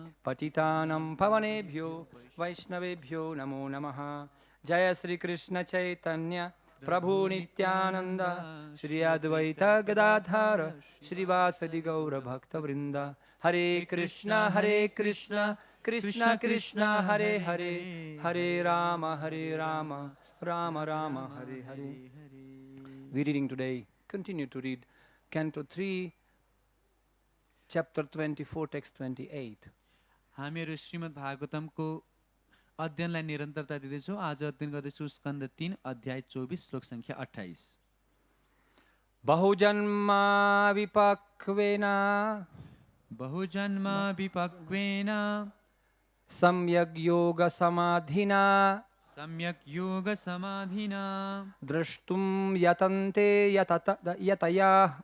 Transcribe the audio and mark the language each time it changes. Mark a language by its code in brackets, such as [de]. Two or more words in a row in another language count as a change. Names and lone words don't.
[sa] पतितानां पावनेभ्यो वैष्णवेभ्यो नमो नमः जय श्री कृष्ण चैतन्य प्रभु नित्यानन्द श्री अद्वैत गदाधर श्री वासादि गौर भक्त वृन्द हरे कृष्ण कृष्ण कृष्ण हरे हरे हरे राम राम राम हरे हरे. [en] We're reading today, continue to read Canto 3, chapter 24, text 28. [ne] हामीहरू श्रीमद् भागवतमको अध्ययनलाई निरन्तरता दिँदैछौँ। आज अध्ययन गर्दैछौँ स्कन्द 3 अध्याय 24 श्लोक संख्या 28। [sa] बहु-जन्म-विपक्वेन बहु-जन्म-विपक्वेन सम्यग्-योग-समाधिना सम्यग्-योग-समाधिना द्रष्टुं यतन्ते यतयः